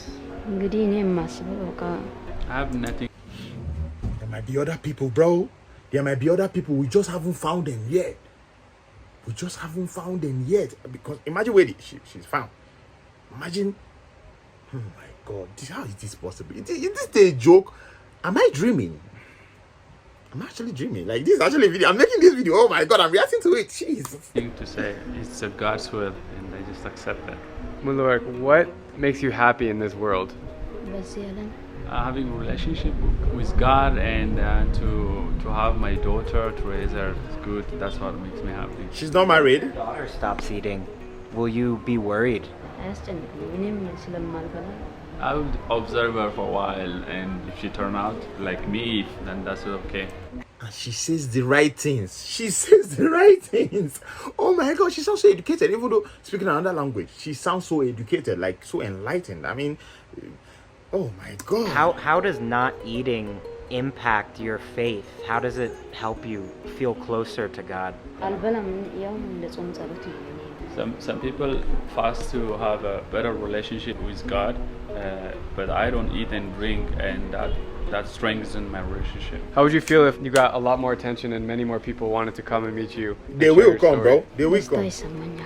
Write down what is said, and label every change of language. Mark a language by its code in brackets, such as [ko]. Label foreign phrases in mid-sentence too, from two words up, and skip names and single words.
[am] እንግዲህ እኔ የማስበው በቃ [en] I have nothing. There might be other people, bro. There might be other people. We just haven't found them yet. We just haven't found them yet. Because imagine where she's found. Imagine. Oh my God. How is this possible? Is this a joke? Am I dreaming? I'm actually dreaming. Like, this is actually a video. I'm making this video. Oh my God, I'm reacting to it. Jesus. Thing to say. It's a God's will, and I just accept it. Muluwerk, what makes you happy in this world? [am] በዚህ ዓለም [en] Having a relationship with God and to have my daughter, to raise her, is good. That's what makes me happy. She's not married. Daughter stops eating. Will you be worried? [am] አያስጨንቅም እኔም ስለማልበላ [en] I would observe her for a while, and if she turn out like me, then that's okay. And she says the right things. She says the right things. Oh my God, she sounds so educated. Even though speaking another language, she sounds so educated, like so enlightened. I mean, oh my God. How does not eating impact your faith? How does it help you feel closer to God? [am] አልበላም ያው እንደ ጾም ጸሎት ነው [en] Some people fast to have a better relationship with God, but I don't eat and drink, and that strengthens my relationship. How would you feel if you got a lot more attention and many more people wanted to come and meet you? and They share will your come, story? bro. They will [am] ደስታ [en] come. [am] ይሰማኛል